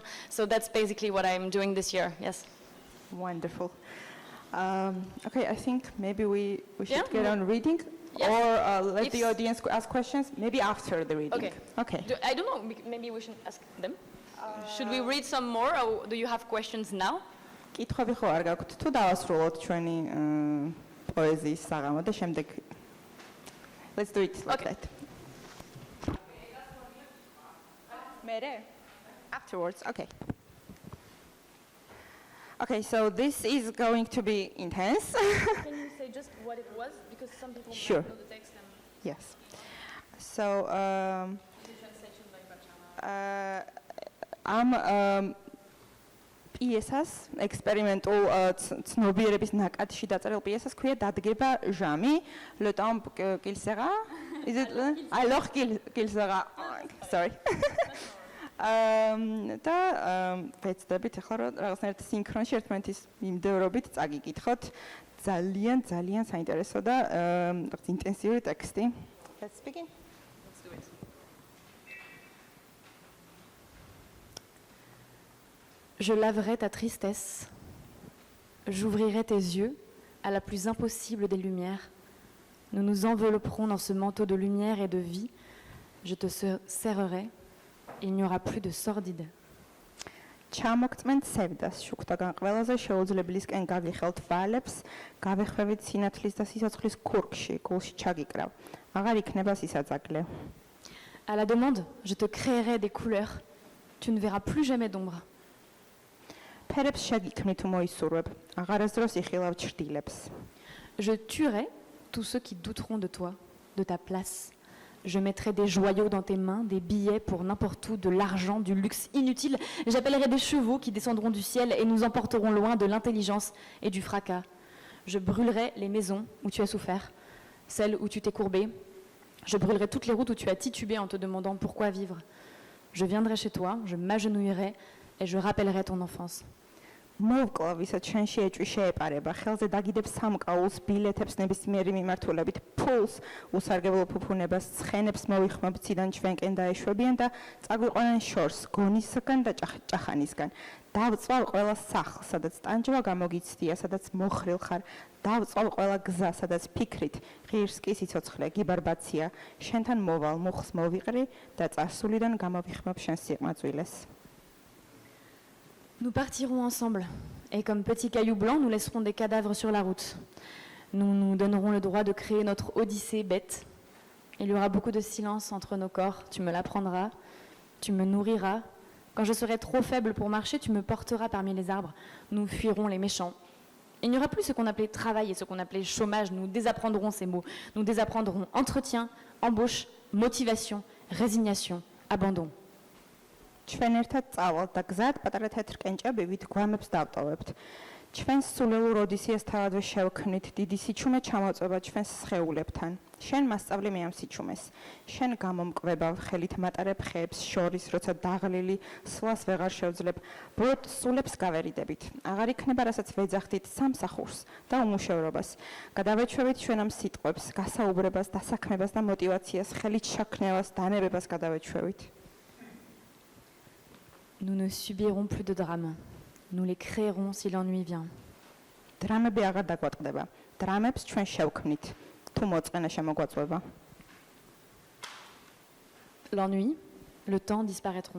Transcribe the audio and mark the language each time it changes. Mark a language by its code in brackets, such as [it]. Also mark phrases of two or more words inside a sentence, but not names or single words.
[en] So that's basically what I'm doing this year, yes. Wonderful. Okay, I think maybe we should get on reading. Yes. Or let the audience ask questions, maybe after the reading. Okay. I don't know, maybe we should ask them. Should we read some more, or do you have questions now? [ka] კითხვები ხო არ გაქვთ თუ დავასრულოთ ჩვენი პოეზიის საღამო და შემდეგ [en] Let's do it like that. [ka] მერე? [en] Afterwards, okay. Okay, so this is going to be intense. Can you say just what it was? Because some people Sure. don't know the text. Yes. So, [ka] ამ პიესას, ექსპერიმენტულ ცნობიერების ნაკადში დაწერილ პიესას ქვია დადგება ჟამი, [fr] Le temps qu'il sera. [en] Is it? [fr] Alors qu'il sera. Sorry. [ka] და ვეცდებით ახლა რომ რაღაცნაირად სინქრონში ერთმანეთის მიმდევრობით წაგიკითხოთ. ძალიან საინტერესო და ინტენსიური ტექსტი. [en] Let's begin. Let's do it. [fr] Je laverai ta tristesse, j'ouvrirai tes yeux à la plus impossible des lumières. Nous nous envelopperons dans ce manteau de lumière et de vie. Je te serrerai. Il n'y aura plus de sordide. [ka] ჩამოგწმენთ სევდას, შუქთაგან ყველაზე შეუძლებლისკენ გაგიხელთ ვალებს, გავეხვევით სინათლის და სიცოცხლის ქურქში, გულში ჩაგიკრავ. აღარ იქნება სისაძაგლე. [fr] À la demande, je te créerai des couleurs. Tu ne verras plus jamais d'ombre. [ka] ფერებს შეგიქმნი თუ მოისურვებ, აღარასდროს იხილავ ჩრდილებს. [fr] Je tuerai tous ceux qui douteront de toi, de ta place. Je mettrai des joyaux dans tes mains, des billets pour n'importe où, de l'argent, du luxe inutile. J'appellerai des chevaux qui descendront du ciel et nous emporteront loin de l'intelligence et du fracas. Je brûlerai les maisons où tu as souffert, celles où tu t'es courbé. Je brûlerai toutes les routes où tu as titubé en te demandant pourquoi vivre. Je viendrai chez toi, je m'agenouillerai et je rappellerai ton enfance. [ka] მოვკლა, ვისაც შენში ეჭვი შეეპარება, ხელზე დაგიდებს სამკაულს, ბილეთებს ნებისმიერი მიმართულებით, ფულს, უსარგებლო ფუფუნებას, ცხენებს მოვიხმობ ციდან ჩვენკენ დაეშვებიან და წაგვიყვანენ შორს, გონისგან და ჭახანისგან. დავწვალ ყველა სახლს, სადაც ტანჯვა გამოგიცდია, სადაც მოხრილ ხარ, დავწვალ ყველა გზა, სადაც ფიქრით, ღირს კი სიცოცხლე, გიბარბაცია, შენთან მოვალ, მუხს მოვიყრი და წარსულიდან გამოვიხმობ შენს სიყმაწვილეს. [fr] Nous partirons ensemble, et comme petits cailloux blancs, nous laisserons des cadavres sur la route. Nous nous donnerons le droit de créer notre odyssée bête. Il y aura beaucoup de silence entre nos corps. Tu me l'apprendras, tu me nourriras. Quand je serai trop faible pour marcher, tu me porteras parmi les arbres. Nous fuirons les méchants. Il n'y aura plus ce qu'on appelait travail et ce qu'on appelait chômage. Nous désapprendrons ces mots. Nous désapprendrons entretien, embauche, motivation, résignation, abandon. [ka] ჩვენ ერთად წავალთ და გზად პატარა თეთრ კენჭებივით გვამებს დავტოვებთ. ჩვენს სულელურ ოდისიას თავადვე შევქმნით, დიდი სიჩუმე ჩამოწვება ჩვენს სხეულებთან. შენ მასწავლე მე ამ სიჩუმეს. შენ გამომკვებავ ხელით მატარებ ხეებს შორის, როცა დაღლილი სვლას ვეღარ შევძლებ. ბოლოდ სულებს გავერიდებით. აღარ იქნება რასაც ვეძახდით სამსახურს და უმუშევრობას. გადავეჩვევით ჩვენ ამ სიტყვებს, გასაუბრებას, დასაქმებას და мотивაციას, ხელით შაქნევას, დანებებას გადავეჩვევით. [fr] Nous ne subirons plus de drames. Nous les créerons si l'ennui vient. [ka] დრამები აღარ დაგვატყდება. დრამებს ჩვენ შევქმნით. თუ მოწყენა შემოგვაწვევა. [fr] L'ennui, le temps disparaîtront.